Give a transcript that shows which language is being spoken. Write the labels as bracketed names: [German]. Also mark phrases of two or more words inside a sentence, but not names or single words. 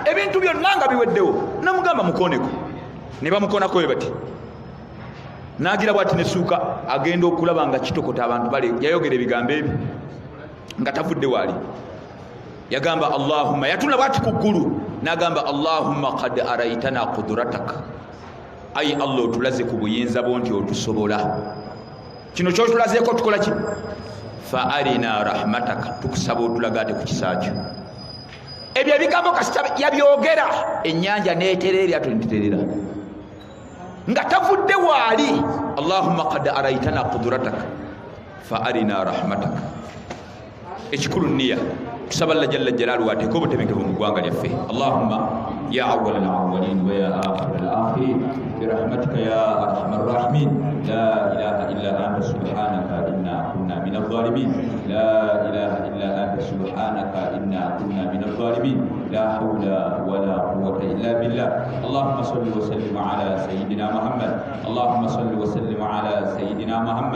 [Ganda] ebintu byonna nga biweddewo namugamba mukooneko ne bamukoonako bwe bati n'agira bw'ati nessuuka agenda okulaba nga kitokota abantu bale yayogera ebigambo ebi nga tavudde waali yagamba Allahumma yatula bw'ati ku ggulu n'agamba [Arabic] اللهم قد أريتنا قدرتك [Ganda] ayi Allah otulaze ku buyinza bwo nti otusobola kino kyotulazeeko tukola ki [Arabic] فأرنا رحمتك [Ganda] tukusaba otulagate ku kisaakyo. Ebyo ebigambo kasita yabyogera ennyanja n'eterera eryato niterera nga tavudde waali. [Arabic] اللهم قد أريتنا قدرتك فأرنا رحمتك. [Ganda] Ekikulu nniya tusaba Allah [Arabic] جل جلاله [Ganda] ateeke obutebenkevu mu ggwanga lyaffe. [Arabic] اللهم يا أول الأولين ويا آخر الآخرين برحمتك يا أرحم الراحمين لا إله إلا أنت سبحانك إنا كنا من الظالمين لا إله إلا أنت سبحانك إنا كنا من الظالمين لا حول ولا قوة إلا بالله. اللهم صل وسلم على سيدنا محمد اللهم صل وسلم على سيدنا محمد. Allahumma salli wa sallim ala sayyidina Muhammad.